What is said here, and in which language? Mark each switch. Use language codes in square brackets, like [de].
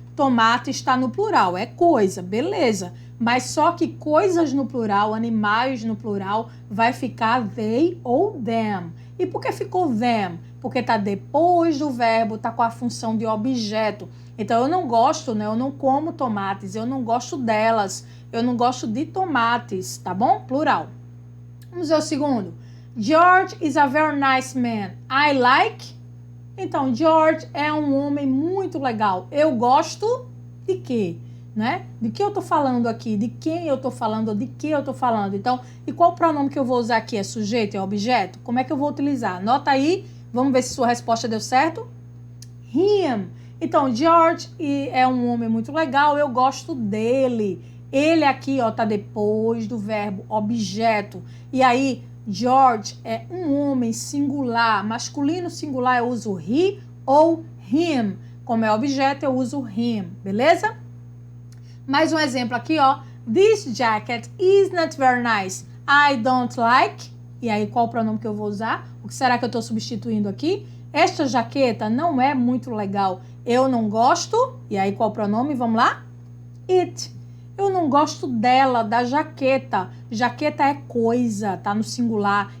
[pt] Tomate está no plural, é coisa, beleza. Mas só que coisas no plural, animais no plural, vai ficar they ou them. E por que ficou them? Porque está depois do verbo, está com a função de objeto. Então eu não gosto, né? Eu não como tomates, eu não gosto delas, eu não gosto de tomates, tá bom? Plural. Vamos ver o segundo. [en] George is a very nice man. I like. [pt] Então, George é um homem muito legal. Eu gosto de quê? Né? De que eu tô falando aqui? De quem eu tô falando? Ou de que eu tô falando? Então, e qual o pronome que eu vou usar aqui? É sujeito? É objeto? Como é que eu vou utilizar? Anota aí. Vamos ver se sua resposta deu certo. Him. Então, George é um homem muito legal. Eu gosto dele. Ele aqui, ó, tá depois do verbo objeto. E aí, George é um homem singular, masculino singular, eu uso he ou him. Como é objeto, eu uso him, beleza? Mais um exemplo aqui, ó. [en] This jacket is not very nice. I don't like. [pt] E aí, qual o pronome que eu vou usar? O que será que eu estou substituindo aqui? Esta jaqueta não é muito legal. Eu não gosto. E aí, qual o pronome? Vamos lá? It. Eu não gosto dela, da jaqueta. Jaqueta é coisa, tá no singular.